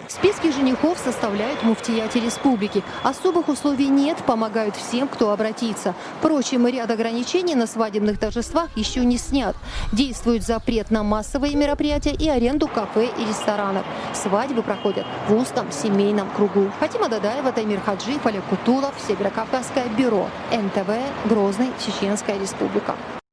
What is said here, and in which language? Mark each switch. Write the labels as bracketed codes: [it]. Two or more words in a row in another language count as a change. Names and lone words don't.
[ru] Списки женихов составляют муфтияти республики. Особых условий нет, помогают всем, кто обратится. Впрочем, ряд ограничений на свадебных торжествах еще не снят. Действует запрет на массовые мероприятия и аренду кафе и ресторанов. Свадьбы проходят в узком семейном кругу. Фатима Дадаева, Таймир Хаджиев, Олег Кутулов, Северокавказское бюро. НТВ, Грозный, Чеченская Республика.